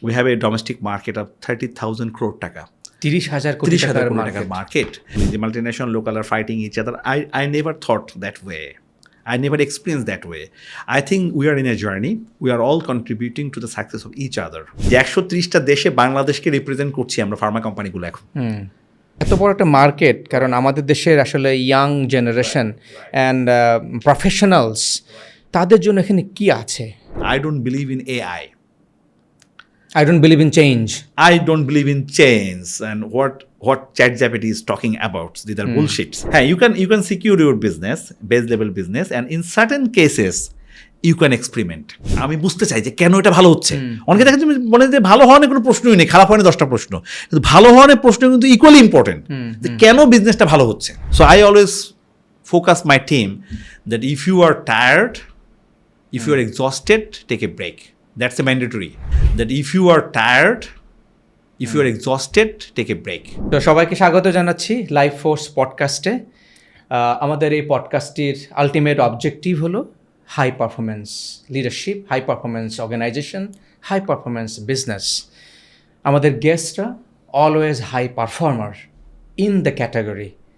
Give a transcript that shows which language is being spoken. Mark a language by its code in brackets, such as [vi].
[en] We have a domestic market of 30,000 crore taka. [bn] 30,000 কোটি টাকার [en] market. The multinational local are fighting each other. I never thought that way. I never experienced that way. I think we are in a journey. We are all contributing to the success of each other. [bn] যে 130টা দেশে বাংলাদেশকে represent করছি আমরা Pharma কোম্পানিগুলো এখন। এত বড় একটা মার্কেট, কারণ আমাদের দেশের আসলে ইয়াং জেনারেশন অ্যান্ড প্রফেশনালস, তাদের জন্য এখানে কি আছে? [en] I don't believe in AI. I don't believe in change. I don't believe in change, and what ChatGPT is talking about, these are bullshits. Hey, you can secure your business, base level business, and in certain cases you can experiment. [bn] আমি বুঝতে চাই যে কেন এটা ভালো হচ্ছে। অনেকে দেখা যাচ্ছে মনে যে ভালো হওয়ার কোনো প্রশ্নই নেই, খারাপ হওয়ার 10টা প্রশ্ন, কিন্তু ভালো হওয়ার প্রশ্ন কিন্তু ইকুয়ালি ইম্পর্টেন্ট, যে কেন বিজনেসটা ভালো হচ্ছে। [en] So I always focus my team that if you are tired, if you are exhausted, take a break. That's a mandatory. That if you are tired, if you are exhausted, take a break. [bn] তো সবাইকে স্বাগত জানাচ্ছি life force পডকাস্টে। আমাদের এই পডকাস্টটির ultimate objective হলো high performance leadership, high performance organisation, high performance business. আমাদের গেস্টরা [en] Always high performer in the category.